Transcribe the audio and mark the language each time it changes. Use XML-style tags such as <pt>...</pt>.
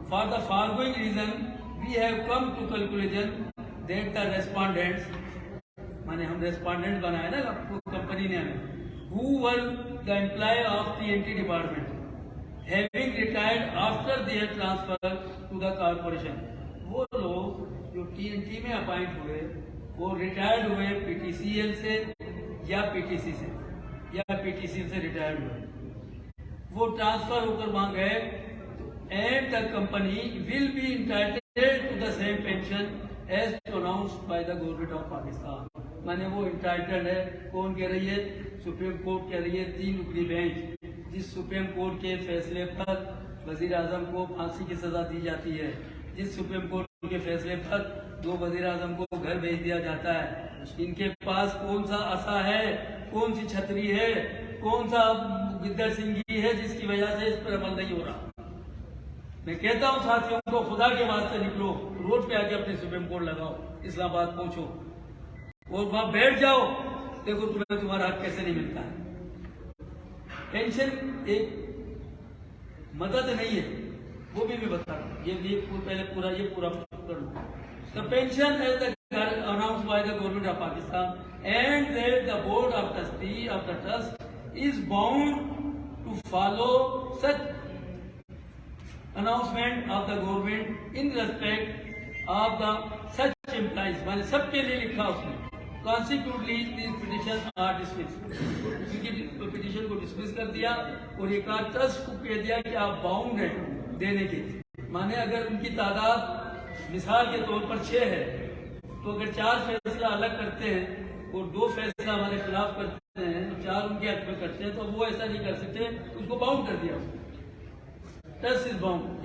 <en>For the foregoing reason we have come to conclusion that the respondents،</en> <ur>مانے ہم respondent بنائے نا company نے ہمیں،</ur> <en>who were the employee of TNT department having retired after their transfer to the corporation.</en> <ur>وہ لوگ جو TNT میں اپائنٹ ہوئے وہ ریٹائرڈ ہوئے PTCL سے یا PTC سے، یا PTCL سے ریٹائرڈ ہوئے، وہ ٹرانسفر ہو کر وہاں گئے،</ur> <en>and the company will be entitled to the same pension as pronounced by the government of Pakistan.</en> <ur>مانے وہ انٹائٹلڈ ہے. کون کہہ رہی ہے؟ سپریم کورٹ کہہ رہی ہے. 3 رکنی بینچ، جس سپریم کورٹ کے فیصلے پر وزیر اعظم کو پھانسی کی سزا دی جاتی ہے، جس سپریم کورٹ کے فیصلے پر 2 وزیر اعظم کو گھر بھیج دیا جاتا ہے، ان کے پاس کون سا عصا ہے، کون سی چھتری ہے، کون سا گدر سنگھی ہے جس کی وجہ سے اس پر عمل نہیں ہو رہا؟ میں کہتا ہوں ساتھیوں کو، خدا کے واسطے نکلو، روڈ پہ آ کے اپنے سپریم کورٹ لگاؤ، اسلام آباد پہنچو اور وہاں بیٹھ جاؤ، دیکھو تمہیں تمہارا حق کیسے نہیں ملتا ہے. پینشن ایک مدد نہیں ہے، وہ بھی میں بتا رہا ہوں. یہ پہلے پورا کر لوں.</ur> <en>The pension as announced by the government of Pakistan and that the board of trustee of the trust is bound to follow such announcement of the government in respect of the such employees.</en> <ur>میں نے سب کے لیے لکھا اس میں.</ur> <en>Consequently, these petitions are dismissed.</en> <ur>Petition کو dismiss کر دیا اور یہ کہا ٹرسٹ کو کہہ دیا کہ آپ باؤنڈ ہیں دینے کے. مانے اگر ان کی تعداد مثال کے طور پر 6 ہے تو اگر 4 فیصلہ الگ کرتے ہیں اور 2 فیصلہ ہمارے خلاف کرتے ہیں، 4 ان کے حق میں کرتے ہیں، تو وہ ایسا نہیں کر سکتے، اس کو باؤنڈ کر دیا.</ur> <en>Trust is bound.</en>